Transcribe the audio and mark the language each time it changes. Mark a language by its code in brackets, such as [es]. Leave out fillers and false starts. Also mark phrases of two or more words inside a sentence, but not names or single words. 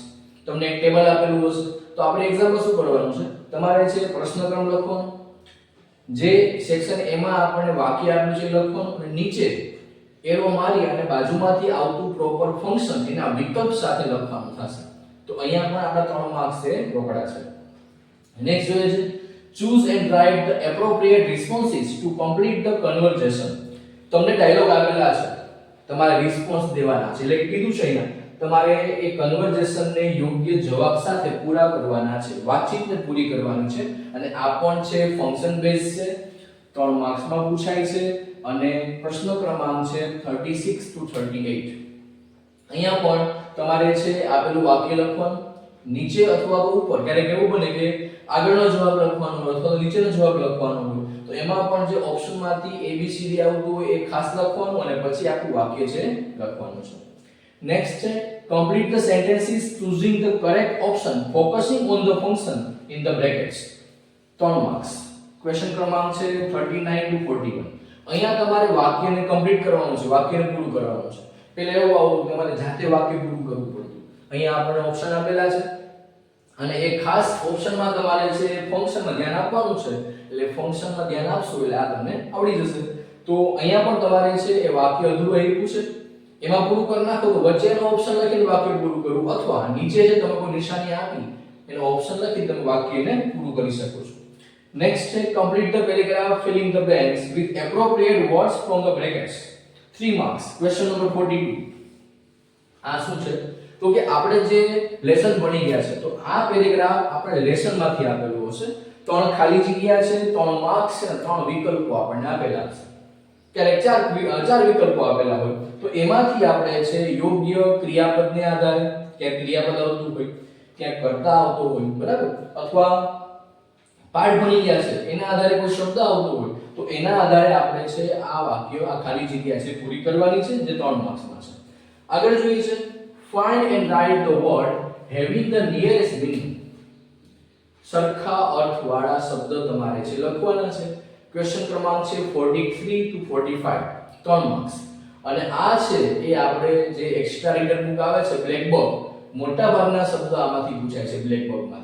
[gu] તમને એક ટેબલ આપેલું હશે તો આપણે એક્ઝામ્પલ શું કરવાનું છે તમારે છે પ્રશ્નક્રમ લખવાનો. જે સેક્શન એ માં આપણને વાક્ય આપ્યું છે લખવાનું અને નીચે એરો મારી અને બાજુમાંથી આવતું [en] proper function [gu] એના વિકલ્પ સાથે લખવાનું થશે. તો અહીંયા પણ આપણા 3 માર્ક્સ છે રોકડા છે. નેક્સ્ટ જોઈએ છે [en] choose and write the appropriate responses to complete the conversation. [gu] તમને ડાયલોગ આપેલા છે, તમારે રિસ્પોન્સ દેવાના છે. એટલે કીધું છે અહીંયા તમારે એ કન્વર્ઝેશનને યોગ્ય જવાબ સાથે પૂરા કરવાના છે, વાતચીતને પૂરી કરવાની છે. અને આ પણ છે [en] function base [gu] છે, 3 માર્ક્સમાં પૂછાય છે અને પ્રશ્ન ક્રમાંક છે 36 to 38. અહીંયા પણ તમારે છે આપેલું વાક્ય લખવાનું નીચે અથવા તો ઉપર. ક્યારેક એવું બને કે આગળનો જવાબ લખવાનો હોય અથવા તો નીચેનો જવાબ લખવાનો હોય તો એમાં પણ જે ઓપ્શનમાંથી ABCD આવતું હોય એ ખાસ લખવાનું અને પછી આખું વાક્ય છે લખવાનું છે. નેક્સ્ટ છે [en] complete the sentences choosing the correct option focusing on the function in the brackets. [gu] 3 માર્ક્સ. ક્વેશ્ચન ક્રમાંક છે 39 to 41. અહીંયા તમારે વાક્યને કમ્પ્લીટ કરવાનું છે, વાક્યને પૂરું કરવાનું છે. પહેલા એવું આવતું તમારે જાતે વાક્ય પૂરું કરવું પડતું. અહીંયા આપણને ઓપ્શન આપેલા છે અને એ ખાસ ઓપ્શનમાં તમારે છે ફંક્શનમાં ધ્યાન આપવાનું છે. એટલે ફંક્શનમાં ધ્યાન આપશો એટલે આ તમને આવડી જશે. તો અહીંયા પણ તમારે છે એ વાક્ય અધૂરું આપ્યું છે એમાં પૂરું કરી નાખો તો વચ્ચેનો ઓપ્શન લખીને વાક્ય પૂરું કરવું અથવા નીચે જે તમે કોઈ નિશાની આપી એનો ઓપ્શન લખી તમે વાક્યને પૂરું કરી શકો છો. નેક્સ્ટ છે [en] complete the paragraph filling the blanks with appropriate words from the brackets. 3 marks. Question number 42. [gu] આ શું છે? તો કે આપણે જે લેસન ભણી ગયા છે તો આ પેરેગ્રાફ આપણે લેસન માંથી આપેલું હશે. 3 ખાલી જગ્યા છે, 3 માર્ક્સ છે, 3 વિકલ્પો આપણને આપેલા છે. ક્યારેક ચાર વિકલ્પો આપેલા હોય તો એમાંથી આપણે છે યોગ્ય ક્રિયાપદને આધારે, ક્યાંક ક્રિયાપદ આવતું હોય, ક્યાંક કર્તા આવતો હોય, બરાબર, અથવા પાઠ ભણી ગયા છે એના આધારે કોઈ શબ્દ આવતો હોય તો એના આધારે આપણે છે આ વાક્ય, આ ખાલી જગ્યા છે પૂરી કરવાની છે, જે 3 માર્ક્સમાં છે. આગળ જોઈએ છે [en] find and write the word having the nearest meaning. [gu] સરખા અર્થવાળા શબ્દ તમારે છે લખવાના છે. ક્વેશ્ચન ક્રમાંક છે 43 to 45, 3 માર્ક્સ. અને આ છે એ આપણે જે [en] extra reader book [gu] આવે છે બ્લેક બોર્ડ, મોટા ભાગના શબ્દ આમાંથી પૂછાય છે બ્લેક બોર્ડમાંથી.